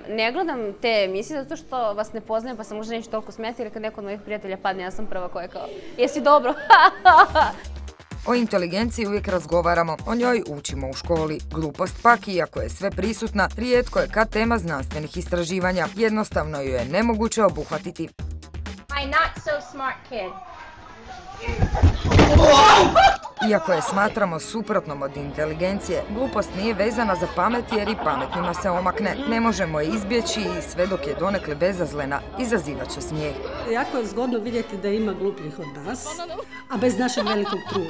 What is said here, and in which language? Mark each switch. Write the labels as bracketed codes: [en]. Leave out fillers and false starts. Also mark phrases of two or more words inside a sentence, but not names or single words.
[hr] Ne gledam te emisije zato što vas ne poznajem pa se možda neću toliko smijeti jer kad neko od mojih prijatelja padne, ja sam prva koja je kao jesi dobro? O inteligenciji uvijek razgovaramo, o njoj učimo u školi. Glupost pak, iako je sve prisutna, rijetko je kad tema znanstvenih istraživanja. Jednostavno ju je nemoguće obuhvatiti. [en] My not so smart kid. [hr] Iako je smatramo suprotnom od inteligencije, glupost nije vezana za pamet jer i pametnima se omakne. Ne možemo je izbjeći i sve dok je donekle bezazlena, izazivat će smijeh. Jako je zgodno vidjeti da ima glupljih od nas, a bez našeg velikog truda.